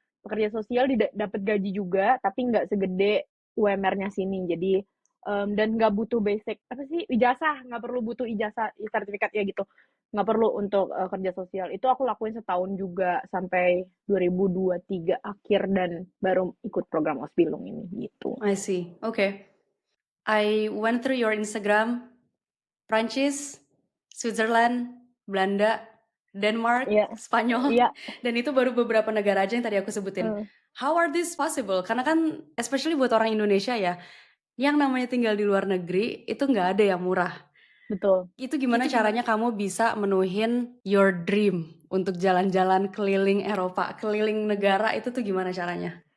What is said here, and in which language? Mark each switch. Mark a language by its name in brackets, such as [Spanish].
[Indonesian] Pekerja sosial dapat gaji juga, tapi nggak segede UMR-nya sini. Jadi dan nggak butuh basic apa sih ijazah, nggak perlu butuh ijazah sertifikat ya gitu, nggak perlu untuk kerja sosial. Itu aku lakuin setahun juga sampai 2023 akhir dan baru ikut program Ausbildung ini gitu. [English] I see. Okay. I went through your Instagram, Prancis, Switzerland, Belanda, Denmark, [Indonesian] Iya, Spanyol, iya, dan itu baru beberapa negara aja yang tadi aku sebutin. eh, [English] How are this possible? [Indonesian] Karena kan especially buat orang Indonesia ya, yang namanya tinggal di luar negeri itu nggak ada yang murah. betul. Itu gimana caranya kamu bisa menuhin [English] your dream [Indonesian] untuk jalan-jalan keliling Eropa, keliling negara itu tuh gimana caranya?